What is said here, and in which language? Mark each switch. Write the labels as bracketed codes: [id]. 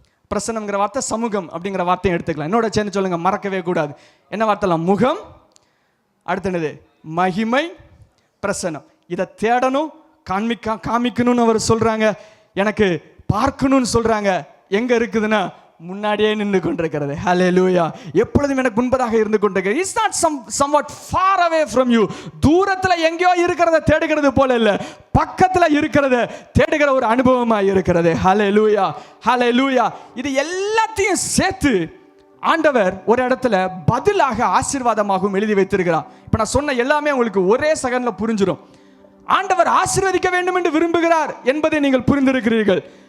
[ta] பிரசன்னம்ங்கிற வார்த்தை சமூகம் அப்படிங்கிற வார்த்தையும் எடுத்துக்கலாம். என்னோட சேர்ந்து சொல்லுங்க, மறக்கவே கூடாது. என்ன வார்த்தைலாம்? முகம், அடுத்து என்னது? மகிமை, பிரசன்னம். இதை தேடணும், காமிக்கணும்னு அவர் சொல்றாங்க. எனக்கு பார்க்கணும்னு சொல்றாங்க. எங்க இருக்குதுன்னா முன்னாடியே நின்று கொண்டிருக்கிறது. ஹல்லேலூயா. எப்பொழுதும் எனக்கு முன்பதாக இருந்து கொண்டிருக்கிறது. [en] It's not somewhat far away from you. [ta] தூரத்துல எங்கேயோ இருக்கிறத தேடுகிறது போல இல்ல, பக்கத்துல இருக்கிறத தேடுகிற ஒரு அனுபவமா இருக்கிறது. ஹல்லேலூயா, ஹல்லேலூயா. இது எல்லாத்தையும் சேர்த்து ஆண்டவர் ஒரு இடத்துல பதிலாக ஆசீர்வாதமாகவும் எழுதி வைத்திருக்கிறார். இப்ப நான் சொன்ன எல்லாமே உங்களுக்கு ஒரே செகண்ட்ல புரிஞ்சிடும். ஆண்டவர் ஆசீர்வதிக்க வேண்டும் என்று விரும்புகிறார் என்பதை நீங்கள் புரிந்திருக்கிறீர்கள்.